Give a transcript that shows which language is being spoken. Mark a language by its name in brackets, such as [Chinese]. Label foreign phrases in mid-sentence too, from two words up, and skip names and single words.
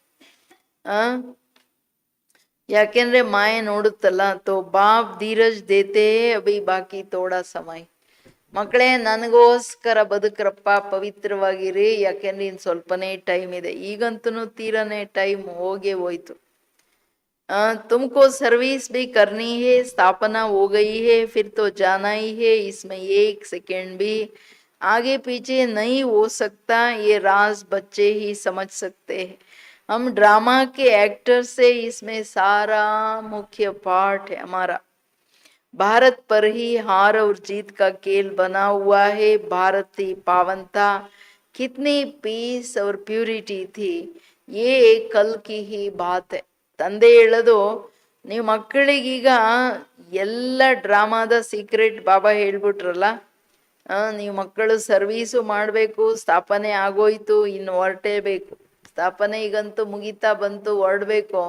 [Kannada] ಯಾಕೆಂದ್ರೆ ಮಾಯೆ ನೋಡುತ್ತಲ್ಲ. [Hindi] तो बाप धीरज देते अभी बाकी थोड़ा समय. [Kannada] ಮಕ್ಕಳೇ ನನಗೋಸ್ಕರ ಬದುಕ್ರಪ್ಪ, ಪವಿತ್ರವಾಗಿರಿ, ಯಾಕೆಂದ್ರೆ ಇನ್ ಸ್ವಲ್ಪನೇ ಟೈಮ್ ಇದೆ. ಈಗಂತೂ ತೀರನೇ ಟೈಮ್ ಹೋಗೇ ಹೋಯ್ತು. [Hindi] तुमको सर्विस भी करनी है, स्थापना हो गई है, फिर तो जाना ही है, इसमें एक सेकेंड भी आगे पीछे नहीं हो सकता, ये राज बच्चे ही समझ सकते हैं. हम ड्रामा के एक्टर से इसमें सारा मुख्य पार्ट है हमारा. भारत पर ही हार और जीत का खेल बना हुआ है. भारत की पावनता, कितनी पीस और प्यूरिटी थी, ये कल की ही बात है. [Kannada] ತಂದೆ ಹೇಳೋದು, ನೀವು ಮಕ್ಕಳಿಗೀಗ ಎಲ್ಲ ಡ್ರಾಮಾದ ಸೀಕ್ರೆಟ್ ಬಾಬಾ ಹೇಳ್ಬಿಟ್ರಲ್ಲ. ನೀವು ಮಕ್ಕಳು ಸರ್ವೀಸು ಮಾಡಬೇಕು, ಸ್ಥಾಪನೆ ಆಗೋಯ್ತು, ಇನ್ನು ಹೊರಟೇಬೇಕು. ಸ್ಥಾಪನೆ ಈಗಂತೂ ಮುಗಿತಾ ಬಂತು, ಹೊರಡ್ಬೇಕು.